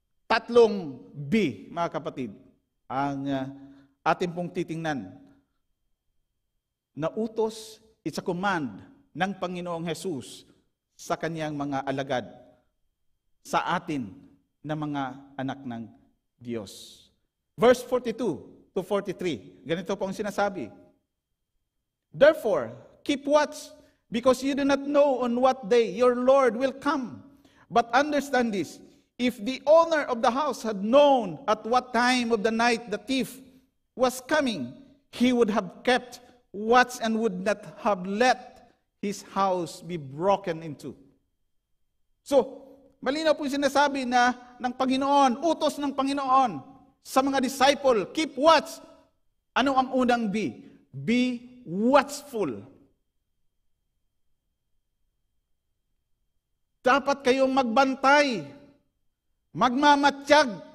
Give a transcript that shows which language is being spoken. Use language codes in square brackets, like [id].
[tl] 3 B, mga kapatid, ang ating pong titingnan. Na utos, [en] it's a command [tl] ng Panginoong Jesus sa Kanyang mga alagad, sa atin na mga anak ng Diyos. Verse 42 to 43, ganito po ang sinasabi. [en] Therefore, keep watch, because you do not know on what day your Lord will come. But understand this, if the owner of the house had known at what time of the night the thief was coming, he would have kept watch and would not have let his house be broken into. [tl] So, malinaw po sinasabi na ng Panginoon, utos ng Panginoon sa mga disciple, [en] keep watch. [tl] Ano ang unang B? [en] Be watchful. [tl] Dapat kayong magbantay, magmamatsyag.